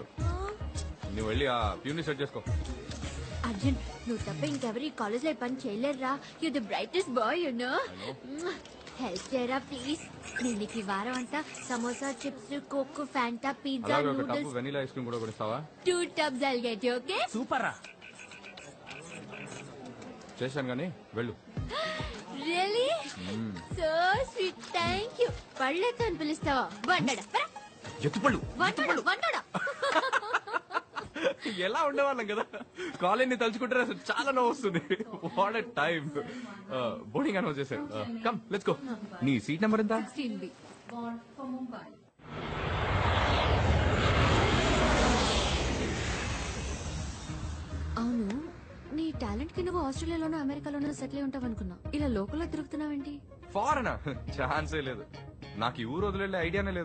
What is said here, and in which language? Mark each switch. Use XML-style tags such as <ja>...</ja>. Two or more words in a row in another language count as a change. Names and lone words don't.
<te>నువ్వు వెళ్ళి ఆ ప్యూని సెట్ చేసుకో. అర్జున్, నువ్వు తప్ప ఇంకెవరు ఈ కాలేజ్ లో పని చేయలేరురా.</te> <en>you the brightest boy you know. హెల్ప్ చేయరా ప్లీజ్.</en> <te>నేను నీకు ఈ వారం అంతా సమోసా, చిప్స్, కోక్, ఫ్యాంటా, పిజ్జా, అలాగే ఒక టబ్బు నూడిల్స్,</te> <en>vanilla ice cream</en> <te>కూడా కొనిస్తావా?</te> <en>2 tubs I'll get you, okay?</en> <te>సూపర్ రా. చేశాను గానీ వెళ్ళు.</te> <en>Really? So sweet, thank you.</en> <te>పళ్ళతో అని పిలుస్తావా? వండడా ఎత్తుపళ్ళు వండడా. ఎలా ఉండేవాళ్ళం కదా, కాలేజ్ ని తలుచుకుంటే అసలు చాలా నవ్వు వస్తుంది.</te> <en>what a time. boarding announce చేశారు. come let's go.</en> <te>నీ సీట్ నెంబర్ ఎంత?</te> <en>16B. Born for Mumbai.</en> <te>అవును, నీ టాలెంట్ కి నువ్వు ఆస్ట్రేలియాలోనో అమెరికాలోనో సెటిల్ అయి ఉంటావు అనుకున్నా. ఇలా లోకల్లో తిరుగుతున్నావేంటి? ఫారెనా? ఛాన్సే లేదు. నాకు ఈ ఊరు వదిలే ఐడియానే లేదు.</te>